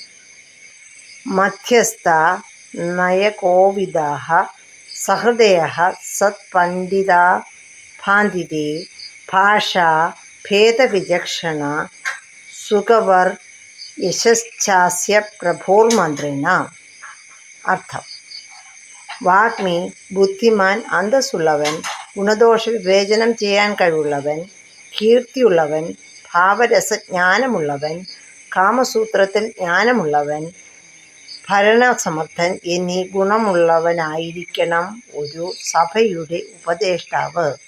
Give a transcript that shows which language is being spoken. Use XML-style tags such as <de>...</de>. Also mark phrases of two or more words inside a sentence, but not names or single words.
<sa>मध्यस्थ नयकोविदः सहृदयः सत्पण्डित भण्डिते भाषा फेद विजक्षण सुकवर यशचस्य प्रभोर् मन्द्रिण.</sa> <ml>Artham വാഗ്മി ബുദ്ധിമാൻ, അന്തസ്സുള്ളവൻ, ഗുണദോഷ വിവേചനം ചെയ്യാൻ കഴിവുള്ളവൻ, കീർത്തിയുള്ളവൻ, ഭാവരസജ്ഞാനമുള്ളവൻ, കാമസൂത്രത്തിൽ ജ്ഞാനമുള്ളവൻ, ഭരണസമർത്ഥൻ എന്നീ ഗുണമുള്ളവനായിരിക്കണം ഒരു സഭയുടെ ഉപദേഷ്ടാവ്.</ml>